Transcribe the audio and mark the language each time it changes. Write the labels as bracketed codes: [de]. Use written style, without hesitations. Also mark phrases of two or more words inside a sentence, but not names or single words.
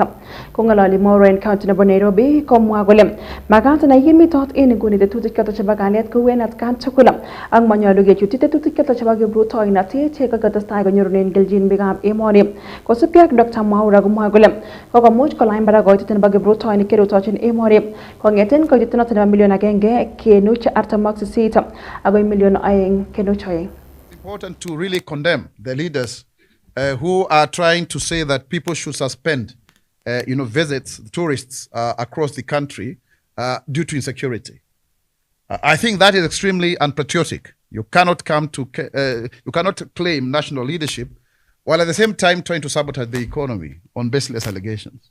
[kln] Ko ngalali Mwaura en county nebo Nairobi komwa kole makat na yimitot en nguni tetutik choton chebo kalyet kou en atkan tugul ak manyalu kechuti tetutik choton chebo kiprutoinatet chekakotestai konyorunen kelchin biikab emoni. Kosubkei ak Dr. Mwaura komwoe kole kokomuch kolany barak koitet nebo kiprutoinik cherutochin emoni kong'eten koitet noton nebo million 1.48 agoi million 2.2. [en] Important to really condemn the leaders who are trying to say that people should suspend visits, tourists across the country due to insecurity. I think that is extremely unpatriotic. You cannot you cannot claim national leadership while at the same time trying to sabotage the economy on baseless allegations.